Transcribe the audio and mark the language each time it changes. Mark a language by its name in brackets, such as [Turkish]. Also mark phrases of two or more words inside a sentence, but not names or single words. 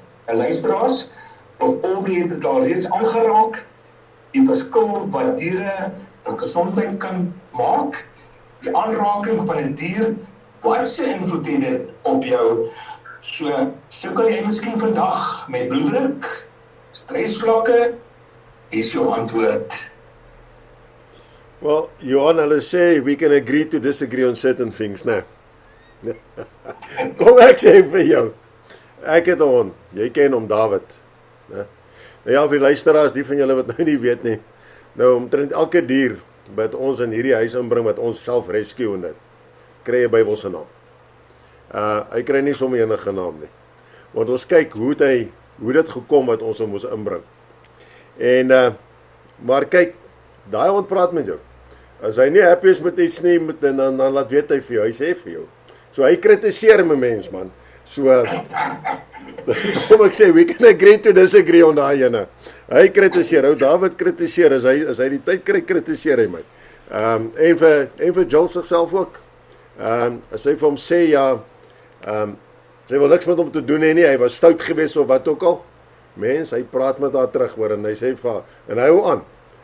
[Afrikaans] En luisteraars, of Aubrey het dit al reeds aangeraak, die verskil wat diere in gesondheid kan maak, die aanraking van 'n dier, wat se invloed het dit op jou? So, sukkel jy miskien vandag met bloeddruk, stresvlakke, is jou antwoord. [English] Well, Johan, [Afrikaans] hulle sê [English] we can agree to disagree on certain things, [Afrikaans] né? Kom ek sê vir jou. Ek het 'n hond. Jy ken hom, David, né? Nou ja, vir luisteraars, die van julle wat nou nie weet nie. Nou omtrent elke dier wat ons in hierdie huis inbring wat ons self rescue en dit, kry 'n Bybelse naam. Hy kry nie sommer enige naam nie. Want ons kyk hoe dit gekom wat ons hom moes inbring. En maar kyk, daai hond praat met jou. As hy nie happy is met iets nie, dan laat weet hy vir jou, hy sê vir jou. So hy kritiseer my mens, man. So kom ek sê, [English] we can agree to disagree on [Afrikaans] daai ene. Hy kritiseer, ou David kritiseer, as hy die tyd kry, kritiseer hy my. En vir Jill sigself ook. As hy vir hom sê, ja, sy wil niks met hom te doen hê nie, hy was stout geweest of wat ook al. Mens, hy praat met haar terug hoor, en hy sê vir haar, en hy hou aan.